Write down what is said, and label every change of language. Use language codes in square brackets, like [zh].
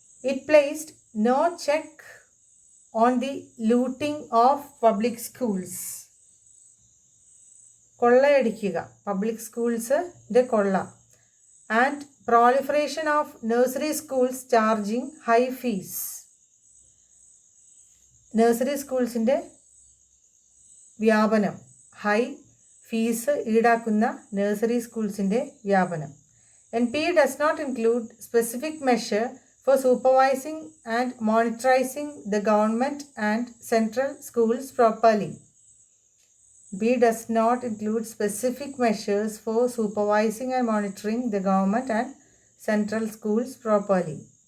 [en] It placed no check on the looting of public schools. [ml] കൊള്ളയടിക്കുക public സ്കൂൾസിൻ്റെ കൊള്ള and [en] proliferation of nursery schools charging high fees. [ml] Nursery സ്കൂൾസിൻ്റെ വ്യാപനം, high fees ഈടാക്കുന്ന nursery സ്കൂൾസിൻ്റെ വ്യാപനം. [en] NP does not include specific measure for supervising and monitoring the government and central schools properly. B does not include specific measures for supervising and monitoring the government and central schools properly.